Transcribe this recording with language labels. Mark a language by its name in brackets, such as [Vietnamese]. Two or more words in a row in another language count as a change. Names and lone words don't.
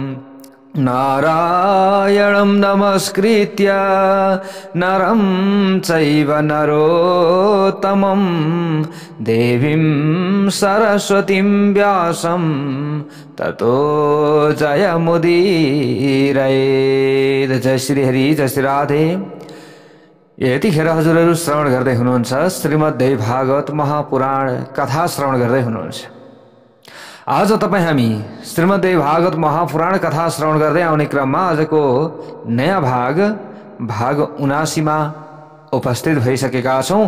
[Sanskrit] नारायणं नमस्कृत्य नरं चैव नरोत्तमं देवीं सरस्वतीं व्यासं ततो जयमुदीरयेत्। [Nepali] जय श्री हरि, जय श्री राधे। यतिखेर हजुरहरू श्रवण गर्दै हुनुहुन्छ श्रीमद्देवी भागवत महापुराण कथा श्रवण गर्दै हुनुहुन्छ। आज तपाईं हामी श्रीमद्देवी भागवत महापुराण कथा श्रवण गर्दै आउने क्रममा आजको नयाँ भाग 79 मा उपस्थित भइसकेका छौं।